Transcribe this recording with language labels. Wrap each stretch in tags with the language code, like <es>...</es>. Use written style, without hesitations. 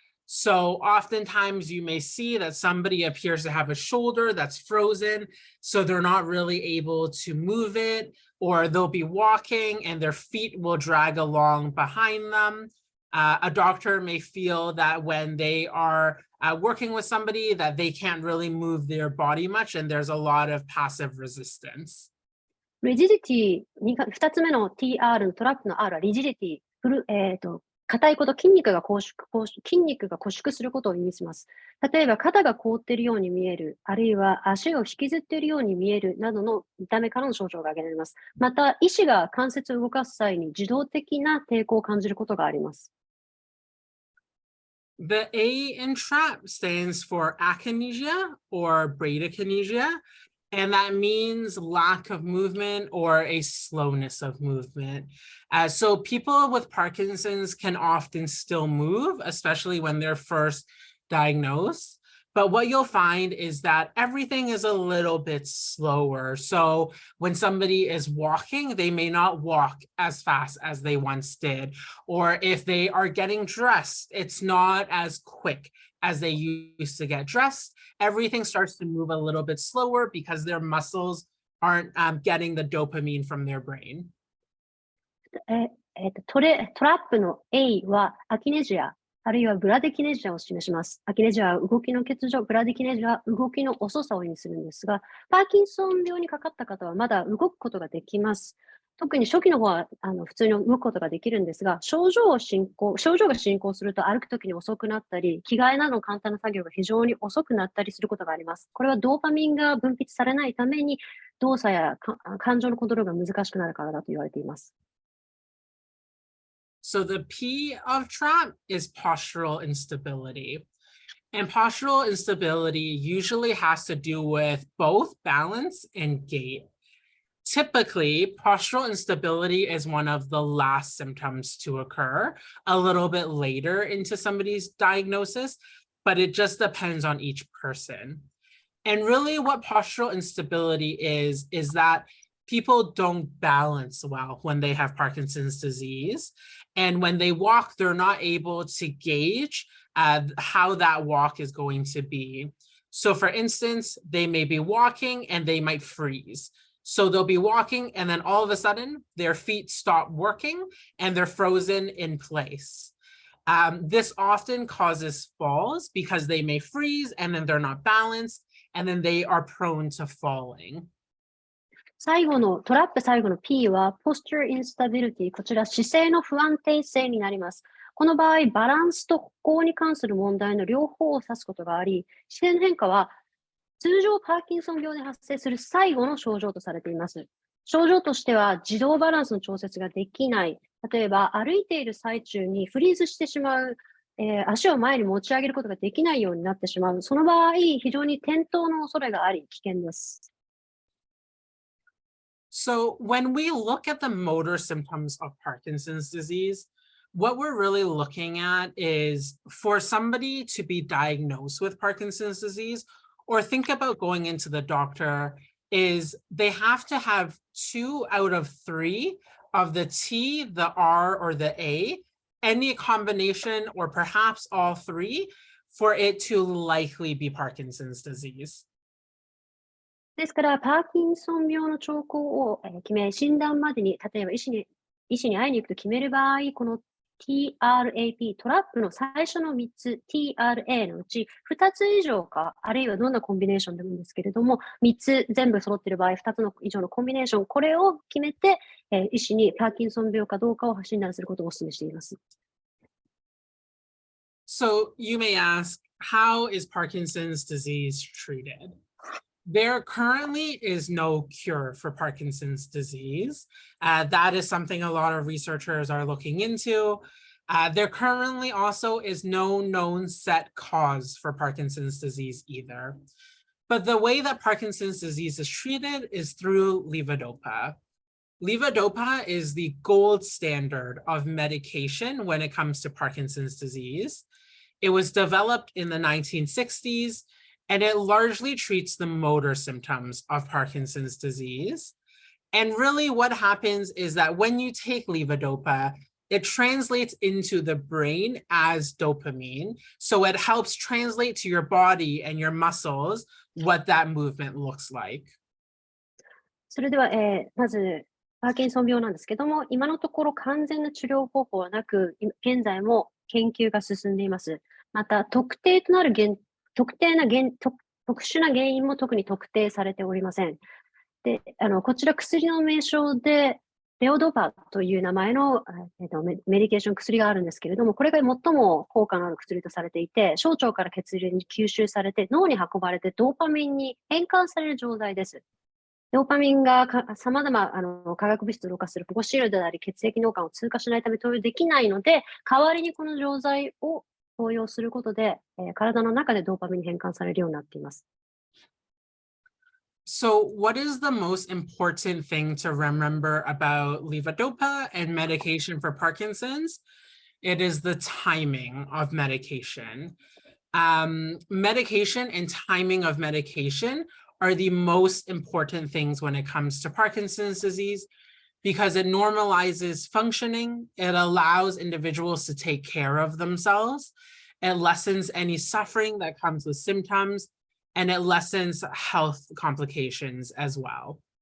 <en>So oftentimes you may see that somebody appears to have a shoulder that's frozen, so they're not really able to move it, or they'll be walking and their feet will drag along behind them. A doctor may feel that when they are working with somebody that they can't really move their body much, and there's a lot of passive resistance.</en> <ja>Rigidity、2つ目の TR のトラップの R は Rigidity、硬いこと、筋肉が拘縮することを意味します。例えば、肩が凍っているように見える、あるいは足を引きずっているように見えるなどの見た目からの症状が挙げられます。また、医師が関節を動かす際に自動的な抵抗を感じることがあります。</ja> <en>The A in TRAP stands for akinesia or bradykinesia, and that means lack of movement or a slowness of movement. So people with Parkinson's can often still move, especially when they're first diagnosed. But what you'll find is that everything is a little bit slower. So when somebody is walking, they may not walk as fast as they once did. Or if they are getting dressed, it's not as quick as they used to get dressed. Everything starts to move a little bit slower because their muscles aren't getting the dopamine from their brain.</en> <ja>トラップの A はアキネジア、あるいはブラデキネジアを示します。アキネジアは動きの欠如、ブラデキネジアは動きの遅さを意味するんですが、パーキンソン病にかかった方はまだ動くことができます。特に初期の方は普通に動くことができるんですが、症状が進行すると歩くときに遅くなったり、着替えなどの簡単な作業が非常に遅くなったりすることがあります。これはドーパミンが分泌されないために、動作や感情のコントロールが難しくなるからだと言われています。</ja> <en>So the P of TRAP is postural instability. And postural instability usually has to do with both balance and gait. Typically, postural instability is one of the last symptoms to occur, a little bit later into somebody's diagnosis, but it just depends on each person. And really what postural instability is that people don't balance well when they have Parkinson's disease. And when they walk, they're not able to gauge how that walk is going to be. So for instance, they may be walking and they might freeze. So they'll be walking and then all of a sudden their feet stop working and they're frozen in place. This often causes falls because they may freeze and then they're not balanced and then they are prone to falling.</en> <ja>トラップ最後の P は</ja> <en>posture instability、</en> <ja>こちら姿勢の不安定性になります。この場合、バランスと歩行に関する問題の両方を指すことがあり、姿勢の変化は通常パーキンソン病で発生する最後の症状とされています。症状としては自動バランスの調節ができない、例えば歩いている最中にフリーズしてしまう、足を前に持ち上げることができないようになってしまう。その場合、非常に転倒の恐れがあり、危険です。</ja> <en>So when we look at the motor symptoms of Parkinson's disease, what we're really looking at is for somebody to be diagnosed with Parkinson's disease or think about going into the doctor is they have to have 2 out of 3 of the T, the R, or the A, any combination or perhaps all 3 for it to likely be Parkinson's disease.</en> <ja>ですから、パーキンソン病の兆候を決め、診断までに、例えば医師に会いに行くと決める場合、この TRAP、トラップの最初の3つ、TRA のうち2つ以上か、あるいはどんなコンビネーションでもいいんですけれども、3つ全部揃っている場合、2つ以上のコンビネーション、これを決めて、医師にパーキンソン病かどうかを診断することをお勧めしています。</ja> <en>So you may ask, how is Parkinson's disease treated? There currently is no cure for Parkinson's disease. That is something a lot of researchers are looking into. There currently also is no known set cause for Parkinson's disease either. But the way that Parkinson's disease is treated is through levodopa. Levodopa is the gold standard of medication when it comes to Parkinson's disease. It was developed in the 1960s. And it largely treats the motor symptoms of Parkinson's disease. And really what happens is that when you take levodopa, it translates into the brain as dopamine. So it helps translate to your body and your muscles what that movement looks like.</en> <ja>それでは、まず、パーキンソン病なんですけども、今のところ完全な治療方法はなく、現在も研究が進んでいます。また、特殊な原因も特に特定されておりません。で、こちら薬の名称で、レオドパという名前の、メディケーション薬があるんですけれども、これが最も効果のある薬とされていて、小腸から血流に吸収されて、脳に運ばれてドーパミンに変換される錠剤です。ドーパミンが様々化学物質を動かする保護シールドであり、血液脳幹を通過しないため投与できないので、代わりにこの錠剤を投与することで、体の中でドーパミンに変換されるようになっています。</ja> <en>So what is the most important thing to remember about levodopa and medication for Parkinson's? It is the timing of medication. Medication and timing of medication are the most important things when it comes to Parkinson's disease because it normalizes functioning, it allows individuals to take care of themselves, it lessens any suffering that comes with symptoms, and it lessens health complications as well.</en>